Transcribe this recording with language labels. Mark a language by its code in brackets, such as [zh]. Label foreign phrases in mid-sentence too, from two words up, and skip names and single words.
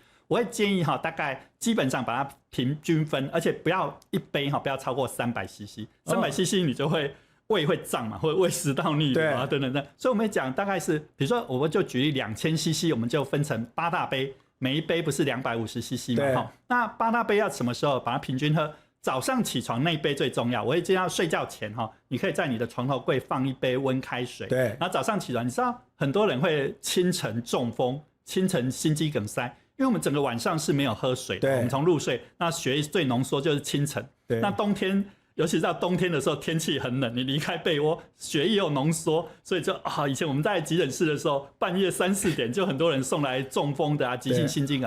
[zh] 我會建議大概基本上把它平均分，而且不要一杯不要超過300 CC。300 CC 你就會胃會脹嘛，或者胃食道逆流啊等等。所以我們講大概是，比如說我們就舉例2000 CC， 我們就分成8大杯，每一杯不是250 CC 嘛？那8大杯要什麼時候把它平均喝？早上起床那一杯最重要。我會建議睡覺前你可以在你的床頭櫃放一杯溫開水。對。然後早上起床，你知道很多人會清晨中風、清晨心肌梗塞。因為我們整個晚上是沒有喝水的，我們從入睡，那血液最濃縮就是清晨。那冬天，尤其是到冬天的時候，天氣很冷，你離開被窩，血液又濃縮，所以就以前我們在急診室的時候，半夜3、4點就很多人送來中風的急性心肌梗。